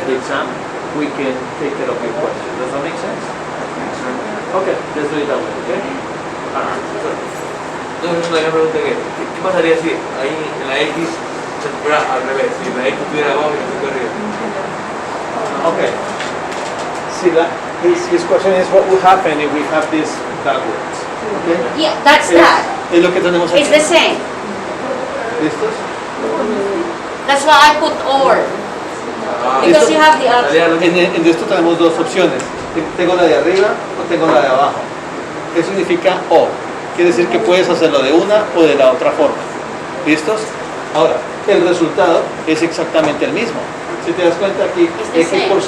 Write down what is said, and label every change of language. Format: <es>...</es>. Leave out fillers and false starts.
<en>the exam, we can take care of your question. Does that make sense? Okay, let's do it that way, okay?</en> <es>Entonces, una pregunta que, ¿qué pasaría si ahí en la X se fuera al revés? Si la X estuviera abajo y la X arriba.</es> <en>Okay. See, his question is what would happen if we have this backwards. Okay? Yeah, that's that.</en> <es>Es lo que tenemos aquí.</es> <en>It's the same.</en> <es>¿Listos?</es> <en>That's why I put or. Because you have the other.</en> <es>En esto tenemos dos opciones. Tengo la de arriba o tengo la de abajo. ¿Qué significa o? Quiere decir que puedes hacerlo de una o de la otra forma. ¿Listos? Ahora, el resultado es exactamente el mismo. Si te das cuenta aquí,</es> <en>It's the</en> <es>x por 6</es>